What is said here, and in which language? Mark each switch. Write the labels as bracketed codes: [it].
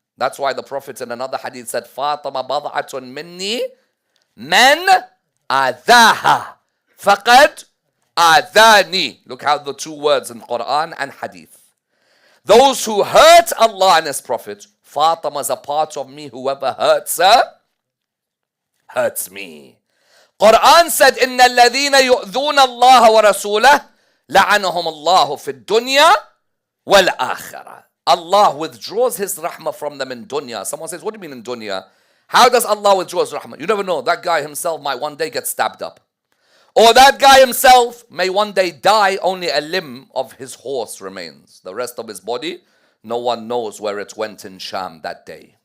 [en] That's why the Prophet in another hadith said, [ar] فَاطَمَ بَضْعَةٌ مِنِّي مَنْ أَذَاهَا فَقَدْ أَذَانِي. [en] Look how the two words in Quran and hadith. Those who hurt Allah and His Prophet, Fatima's a part of me. Whoever hurts her, hurts me. Quran said, [ar] إِنَّ الَّذِينَ يُؤْذُونَ اللَّهَ وَرَسُولَهُ لَعَنَهُمُ اللَّهُ فِي الدُّنْيَا وَالْآخِرَةِ. [en] Allah withdraws His rahmah from them in dunya. Someone says, what do you mean in dunya? How does Allah withdraw His rahmah? You never know. That guy himself might one day get stabbed up. Or that guy himself may one day die, only a limb of his horse remains. The rest of his body, no one knows where it went in Sham that day.